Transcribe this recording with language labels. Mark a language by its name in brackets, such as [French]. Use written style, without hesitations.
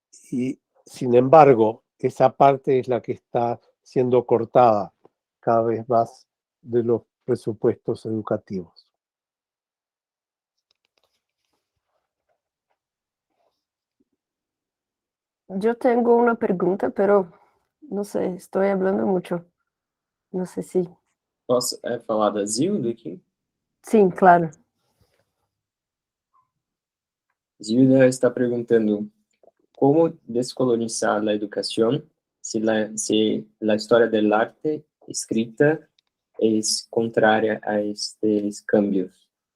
[Spanish] Y sin embargo, esa parte es la que está siendo cortada cada vez más de los presupuestos educativos. Yo tengo una pregunta, pero no sé, estoy hablando mucho. No sé si. [Portuguese] Posso falar da Zilda aqui? Sim, claro. [Spanish] Zilda [Portuguese] está perguntando como descolonizar [Spanish] la educación si la historia del arte escrita es contraria a estos cambios.